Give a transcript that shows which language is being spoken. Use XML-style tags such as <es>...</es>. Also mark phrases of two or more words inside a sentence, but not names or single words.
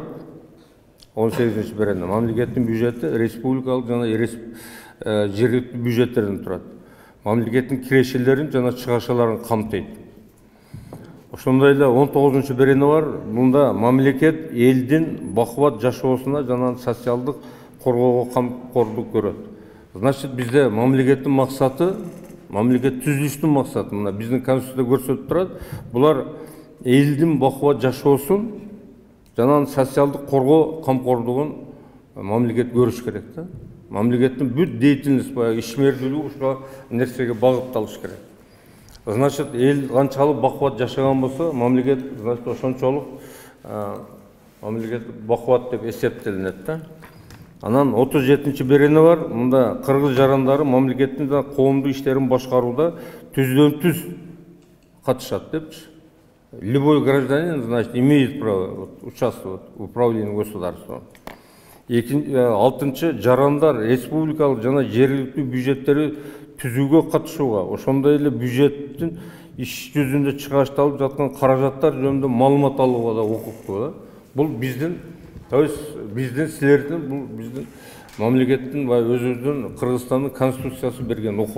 <ky>18-чи берене мамлекеттин бюджети республикалык жана жергиликтүү бюджеттерден турат. Мамлекеттин кирешелерин жана чыгашаларын камтыйт. Ошондой эле 19-чу берене бар. Мында мамлекет элдин бакубат жашоосуна жана социалдык коргоого камкордук көрөт.</ky> <ru>Значит,</ru> <ky>бизде мамлекеттин максаты, мамлекет түзүлүштүн максаты. Мына биздин конституцияда көрсөтүп турат. Булар элдин бакубат жашоосун жана социалдык коргоо камкордугун mamleket көрүш керек да. мамлекеттин бүт деятельность баягы ишмердүүлүгү ушул нерсеге багытталыш керек. Значит, эл канчалык бакубат жашаган болсо, мамлекет значит ошончолук мамлекет бакубат деп эсептелинет да. Анан 37-чи берени бар. Мында кыргыз жарандары мамлекеттин коомдук иштерин башкарууда түздөн-түз катышат депчи.</ky> <ru>Любой гражданин, значит, имеет право участвовать в управлении государством.</ru> <ky>6-чы жарандар республикалык жана жергиликтүү бюджеттери түзүүгө катышууга, ошондой эле бюджеттин иш жүзүндө чыгарышталып жаткан каражаттар жөнүндө маалымат алууга да укуктуу. Бул биздин,</ky> <ru>то есть</ru> <ky>биздин силердин, бул биздин мамлекеттин өзүбүздүн Кыргызстандын конституциясы берген укук.</ky>